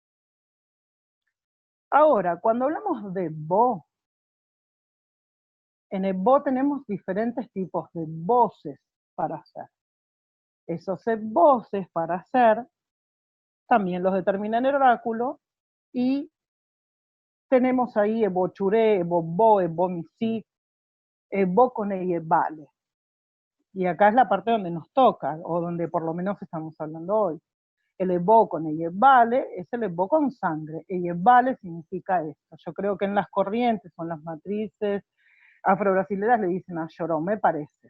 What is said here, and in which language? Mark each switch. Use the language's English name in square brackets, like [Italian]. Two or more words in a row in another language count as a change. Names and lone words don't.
[Spanish] Ahora, cuando hablamos de Bo, En Ebó tenemos diferentes tipos de voces para hacer. Esos voces para hacer también los determina el oráculo, y tenemos ahí Ebó Churé, Ebó Bo, Ebó Misí, Ebó Cone y Ebale. Y acá es la parte donde nos toca, o donde por lo menos estamos hablando hoy. El Ebó con Eyebale es el Ebó con sangre. Eyebale significa esto. Yo creo que en las corrientes o en las matrices afro-brasileras le dicen a Lloró, me parece.